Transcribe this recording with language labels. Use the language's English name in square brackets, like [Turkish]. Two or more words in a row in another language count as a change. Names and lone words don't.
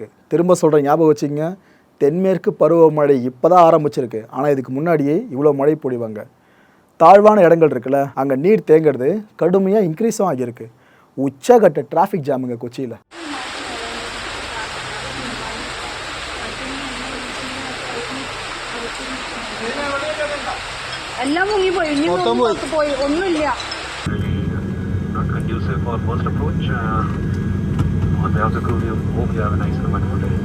[Tamil] திரும்ப சொல்கிற ஞாபகம் வச்சுங்க, தென்மேற்கு பருவமழை இப்போ தான் ஆரம்பிச்சிருக்கு. ஆனால் இதுக்கு முன்னாடியே இவ்வளோ மழை பொழிவாங்க. தாழ்வான இடங்கள் இருக்குல்ல, அங்கே நீர் தேங்கிறது கடுமையாக இன்க்ரீஸும் ஆகியிருக்கு. உச்சகட்ட [English] traffic jams [Tamil] கொச்சியில். [Malayalam] എല്ലാം മുങ്ങിപ്പോയി, ഇനി പോയി ഒന്നുമില്ല. [English] Not conducive for first approach. On behalf of the crew, we hope you have a nice and wonderful day.